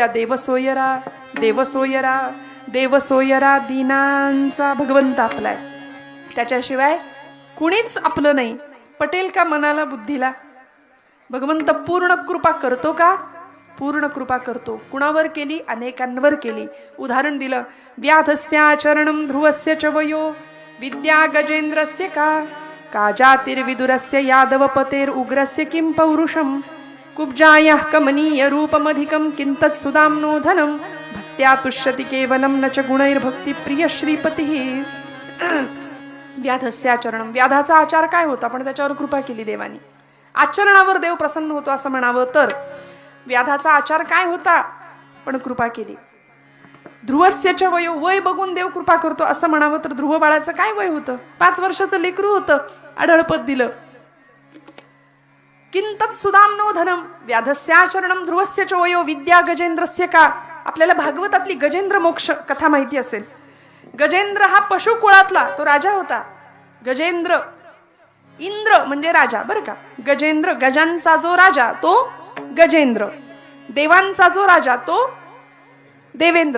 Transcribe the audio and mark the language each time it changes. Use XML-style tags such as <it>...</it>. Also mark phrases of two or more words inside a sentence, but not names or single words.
<mr>देवसोयरा देवसोयरा देवसोयरा, दीनांचा भगवंत आपलाय, त्याच्याशिवाय कुणीच आपलं नाही. पटेल का मनाला बुद्धीला? भगवंत पूर्ण कृपा करतो का? पूर्ण कृपा करतो. कुणावर केली? अनेकांवर केली. उदाहरण दिलं,</mr> <sa>व्याधस्याचरणं ध्रुवस्य च वयो विद्या गजेंद्रस्य का जातिर्विदुरस्य यादवपतेर उग्रस्य किं पौरुषम कुब्जायाः कमनीय रूपमधिकं किंतत् सुदाम्नो धनं भक्त्या तुष्यति केवलं न च गुणैर्भक्ती प्रिय श्रीपतिः.</sa> <mr>व्याधस्याचरणं, व्याधाचा आचार काय होता पण त्याच्यावर कृपा केली देवानी. आचरणावर देव प्रसन्न होतो असं म्हणावं तर व्याधाचा आचार काय होता पण कृपा केली.</mr> <sa>ध्रुवस्य वयो,</sa> <mr>वय बघून देव कृपा करतो असं म्हणावं तर ध्रुव बाळाचं काय वय होतं? 5 वर्षाचं लेकरू होतं, आढळपद दिलं.</mr> <sa>किंतत् सुदाम्नो धनम, व्याधस्याचरणं ध्रुवस्य च वयो विद्या गजेंद्रस्य का.</sa> <mr>आपल्याला भागवतातली गजेंद्र मोक्ष कथा माहिती असेल. गजेंद्र हा पशुकुळातला तो राजा होता. गजेंद्र, इंद्र म्हणजे राजा बरं का. गजेंद्र, गजांचा जो राजा तो गजेंद्र, देवांचा जो राजा तो देवेंद्र.</mr>